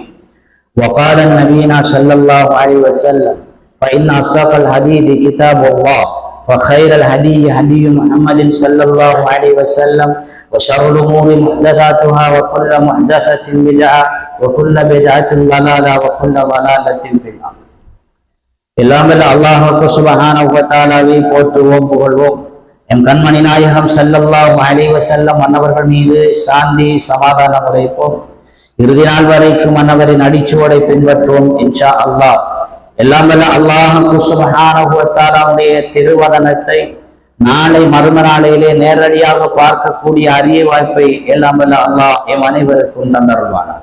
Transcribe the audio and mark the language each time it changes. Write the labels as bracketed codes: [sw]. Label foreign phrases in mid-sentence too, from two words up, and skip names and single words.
[ar] وقال نبينا صلى الله عليه وسلم: فإن أصدق الحديث كتاب الله وخير الهدي هدي محمد صلى الله عليه وسلم وشر الأمور محدثاتها وكل محدثة بدعة وكل بدعة ضلالة وكل ضلالة في النار. [ta] எல்லாம் வல்ல அல்லாஹ்வுக்கு [ar] سبحانه وتعالى [ta] போற்றுவோம், புகழ்வோம். எம் கண்மணி நாயகம் [ar] صلى الله عليه وسلم [ta] அன்னவர்கள் மீது சாந்தி சமாதானம் உரைப்போம். இறுதி நாள் வரைக்கும் அன்னவரின் அடிச்சுவடை பின்பற்றுவோம் [ar] إن شاء الله. [ta] எல்லாம் வல்ல அல்லாஹ்வுக்கு [ar] سبحانه وتعالى [ta] திருவதனத்தை நாளை மறும நாளையிலே நேரடியாக பார்க்கக்கூடிய அரிய வாய்ப்பை எல்லாம் வல்ல அல்லாஹ் எம் அனைவருக்கும் தந்தருள்வானார்.